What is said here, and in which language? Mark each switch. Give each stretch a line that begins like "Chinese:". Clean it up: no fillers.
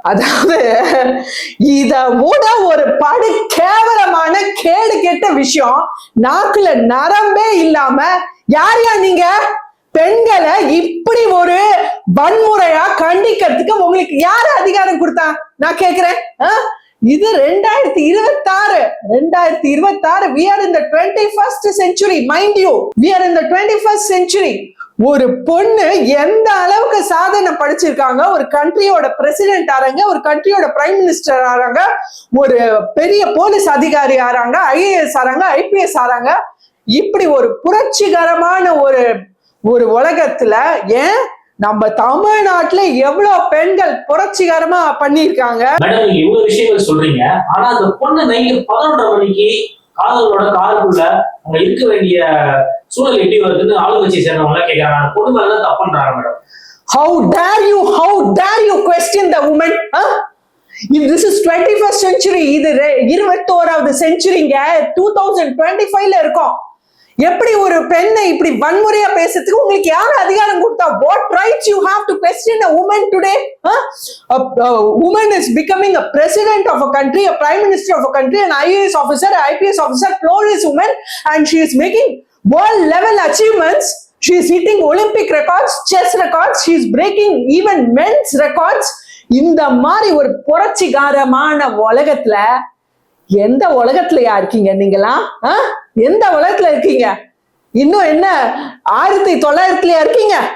Tamil: அதாவது இத விட ஒரு படு கேவலமான கேடு கெட்ட விஷயம், நாக்குல நரம்பே இல்லாம யாரையா நீங்க பெண்களை இப்படி ஒரு வன்முறையா கண்டிக்கிறதுக்கு உங்களுக்கு யாரு அதிகாரம் கொடுத்தா நான் கேக்குறேன். இது
English: 2026 we are in the 21st century, mind you, we are in the 21st century.
Tamil: ஒரு பொண்ணு எந்த அளவுக்கு சாதனை படிச்சிருக்காங்க, ஒரு கண்ட்ரியோட பிரசிடென்ட் ஆறாங்க, ஒரு கண்ட்ரியோட பிரைம் மினிஸ்டர் ஆறாங்க, ஒரு பெரிய போலீஸ் அதிகாரி ஆறாங்க, IAS ஆறாங்க, IPS ஆறாங்க. இப்படி ஒரு புரட்சிகரமான ஒரு உலகத்துல ஏன் நம்ம தமிழ்நாட்டுல எவ்வளவு பெண்கள் புரட்சிகரமா பண்ணிருக்காங்க. மேடம், இவ்வளவு விஷயங்கள் சொல்றீங்க, ஆனா அந்த பொண்ணு நைட்டு 11:30 மணிக்கு காதலோட காருக்குள்ள அவங்க இருக்க வேண்டிய சூழல் எப்படி வருதுன்னு ஆளுங்கட்சி சேர்ந்தவங்க எல்லாம் கேட்கறாங்க. அந்த பொண்ணு மேல தப்பு பண்றாங்க madam.
English: How dare you question the woman? This is 21st century.
Tamil: இது 21வது செஞ்சுரிங்க, 2025ல இருக்கோம். எப்படி ஒரு பெண்ணை இப்படி வன்முறையா பேசுறதுக்கு உங்களுக்கு யார் அதிகாரம் கொடுத்தா?
English: What rights you have to question a woman today? A woman is becoming a president of a country, a prime minister of a country, an IAS officer, an IPS officer, glorious woman, and she is making world level achievements. She is hitting Olympic records, chess records, she is breaking even men's records.
Tamil: இந்த மாதிரி ஒரு புரட்சிகரமான உலகத்துல எந்த உலகத்துலயா இருக்கீங்க நீங்களா? எந்த உலகத்துல இருக்கீங்க? இன்னும் என்ன 1900லயா இருக்கீங்க?